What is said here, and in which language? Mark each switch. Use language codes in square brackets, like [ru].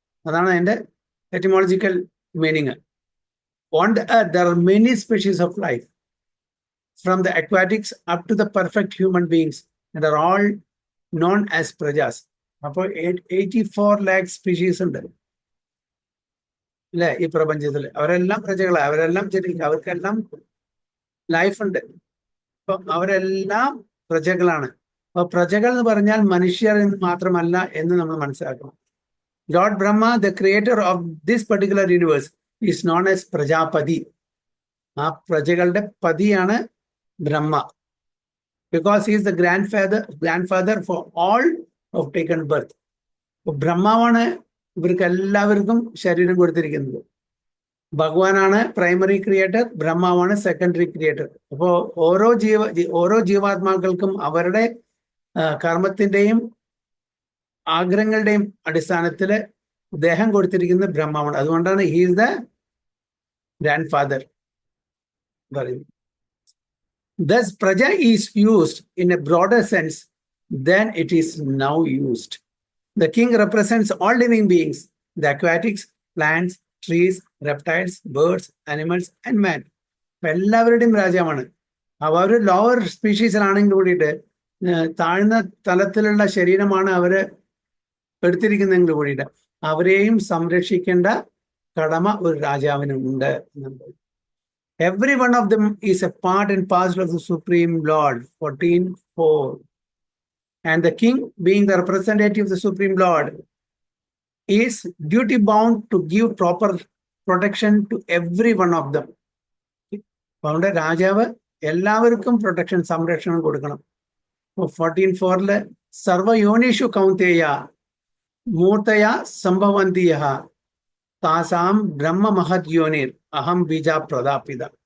[ml] അതാണ് അതിന്റെ [en] etymological meaning. On the earth there are many species of life, from the aquatics up to the perfect human beings, and are all known as prajas. [ml] അപ്പോൾ 84 lakh species ഉണ്ട് അല്ലെ ഈ പ്രപഞ്ചത്തിൽ. അവരെല്ലാം പ്രജകളാണ്, അവരെല്ലാം അവർക്കെല്ലാം ലൈഫ് ഉണ്ട്. അപ്പൊ അവരെല്ലാം പ്രജകളാണ്. അപ്പൊ പ്രജകൾ എന്ന് പറഞ്ഞാൽ മനുഷ്യർ എന്ന് മാത്രമല്ല എന്ന് നമ്മൾ മനസ്സിലാക്കണം. Lord Brahma, [en] the creator of this particular universe, is known as [ml] Prajapati. ആ പ്രജകളുടെ പതിയാണ് ബ്രഹ്മ. [en] Because he is the grandfather for all of taken birth. [ml] ബ്രഹ്മാവാണ് ഇവർക്ക് എല്ലാവർക്കും ശരീരം കൊടുത്തിരിക്കുന്നത്. ഭഗവാനാണ് പ്രൈമറി ക്രിയേറ്റർ, ബ്രഹ്മാവാണ് സെക്കൻഡറി ക്രിയേറ്റർ. അപ്പോൾ ഓരോ ജീവാത്മാക്കൾക്കും അവരുടെ കർമ്മത്തിന്റെയും ആഗ്രഹങ്ങളുടെയും അടിസ്ഥാനത്തിൽ ദേഹം കൊടുത്തിരിക്കുന്നത് ബ്രഹ്മാവാണ്. അതുകൊണ്ടാണ് [en] he is the grandfather [ml] പറയുന്നത്. [en] Thus, praja is used in a broader sense than it is now used. The king represents all living beings, the aquatics, plants, trees, reptiles, birds, animals, and man. [ml] എല്ലാവരുടെയും രാജാവാണ്. അവർ lower സ്പീഷീസിലാണെങ്കിൽ കൂടിയിട്ട് താഴ്ന്ന തലത്തിലുള്ള ശരീരമാണ് അവര് എടുത്തിരിക്കുന്നതെങ്കിൽ കൂടിയിട്ട് അവരെയും സംരക്ഷിക്കേണ്ട കടമ ഒരു രാജാവിനുണ്ട്. [en] Every one of them is a part and parcel of the Supreme Lord, 14:4. And the king, being the representative of the Supreme Lord, is duty bound to give proper protection to every one of them. [ml] അതുകൊണ്ട് രാജാവ് എല്ലാവർക്കും protection, സംരക്ഷണം കൊടുക്കണം. [sa] 14:4 സർവയോനിഷു കൗന്തേയ മൂർത്തയ സംഭവന്തിയ താസാം ബ്രഹ്മ മഹത് യോനിർ അഹം ബീജ പ്രദാപിത.